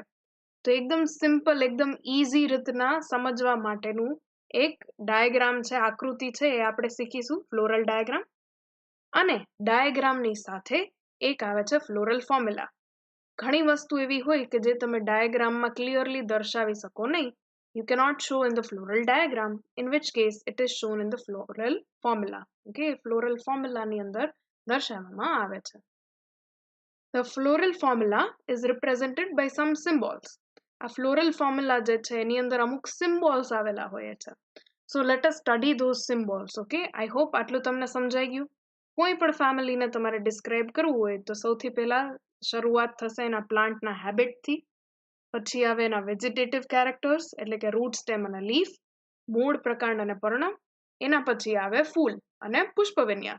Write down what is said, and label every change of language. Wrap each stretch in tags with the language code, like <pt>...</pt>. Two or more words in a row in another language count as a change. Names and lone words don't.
<gu>તો એકદમ સિમ્પલ, એકદમ ઇઝી રીતના સમજવા માટેનું એક ડાયાગ્રામ છે, આકૃતિ છે, એ આપણે શીખીશું</gu> <en>floral diagram.</en> <gu>અને ડાયાગ્રામની સાથે એક આવે છે</gu> <en>floral formula.</en> <gu>ઘણી વસ્તુ એવી હોય કે જે તમે ડાયાગ્રામમાં ક્લિયરલી દર્શાવી શકો નહીં.</gu> <en>You cannot show in the floral diagram, in which case it is shown in the floral formula. Okay, floral formula</en> <gu>ની અંદર દર્શાવવામાં આવે છે.</gu> <en>The floral formula is represented by some symbols.</en> <gu>આ</gu> <en>floral formula</en> <gu>જે છે એની અંદર અમુક symbols આવેલા હોય છે.</gu> <en>So let us study those symbols. Okay, I hope</en> <gu>આટલું તમને સમજાઈ ગયું. કોઈ પણ ફેમિલીને તમારે ડિસ્ક્રાઇબ કરવું હોય તો સૌથી પહેલા શરૂઆત થશે એના પ્લાન્ટના હેબિટથી, પછી આવે એના</gu> <en>vegetative characters</en> <gu>એટલે કે રૂટ, સ્ટેમ અને લીફ, મૂળ, પ્રકાંડ અને પર્ણ. એના પછી આવે ફૂલ અને પુષ્પ વિન્યાસ.</gu>